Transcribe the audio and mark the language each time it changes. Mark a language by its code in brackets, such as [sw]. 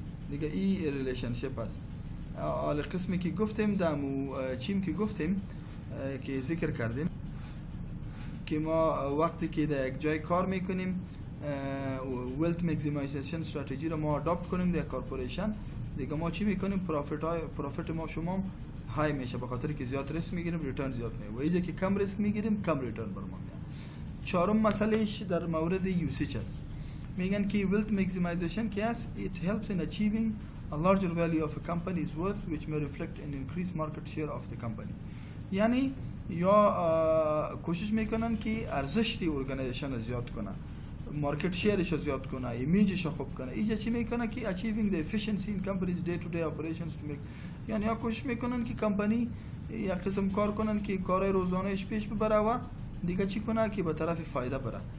[fa] دیگه این ریلیشنشیپ است. حالا قسمی که گفتیم دمو چیم که گفتیم که ذکر کردیم که ما وقتی که در یک جای کار میکنیم ویلت ماکسیمایزیشن استراتژی رو ما اداپت کنیم در کارپوریشن، دیگه ما چی میکنیم؟ پروفیت ما شما های میشه، به خاطر که زیاد ریسک میگیریم ریترن زیاد میاد، و اینجا که کم ریسک میگیریم کم ریترن بر ما میاد. چهارم مسئلهش در مورد یوسیج است. میگن که [en] wealth maximization [fa] که است [en] it helps in achieving a larger value of a company's worth which may reflect an increased market share of the company. [fa] یعنی یا کوشش میکنن که ارزش دی ارگانیزیشن رو زیاد کنه، مارکت شیرش رو زیاد کنه، ایمیجش رو خوب کنه. اینجا چی میکنه که [en] achieving the efficiency in company's day to day operations to make، [fa] یعنی یا کوشش میکنن که کمپانی یک قسم کار کنن که کارهای روزانهش پیش ببره و دیگه چی کنه که به طرف فایده بره.